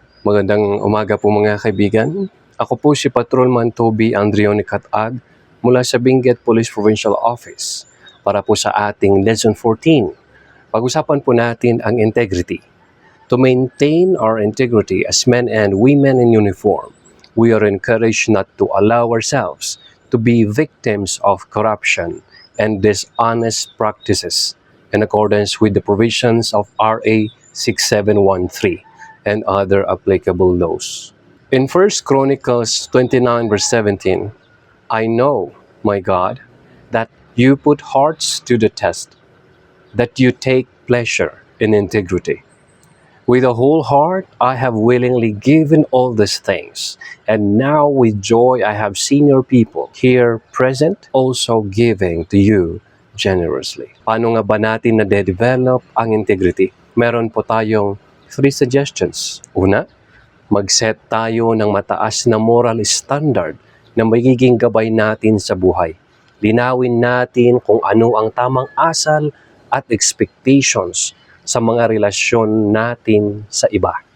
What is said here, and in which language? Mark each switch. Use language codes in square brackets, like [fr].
[tl] Magandang umaga po mga kaibigan. Ako po si Patrolman Toby Andrione Catad mula sa Benguet Police Provincial Office para po sa ating Lesson 14. Pag-usapan po natin ang integrity. [en] To maintain our integrity as men and women in uniform, we are encouraged not to allow ourselves to be victims of corruption and dishonest practices in accordance with the provisions of RA 6713 and other applicable laws. In 1 Chronicles 29 verse 17, I know, my God, that you put hearts to the test, that you take pleasure in integrity. With a whole heart, I have willingly given all these things, and now with joy I have seen your people here present also giving to you generously. [tl] Paano nga ba natin na-develop ang integrity? Meron po tayong 3 suggestions. Una, mag-set tayo ng mataas na [en] moral standard [tl] na magiging gabay natin sa buhay. Linawin natin kung ano ang tamang asal at [en] expectations [tl] sa mga relasyon natin sa iba.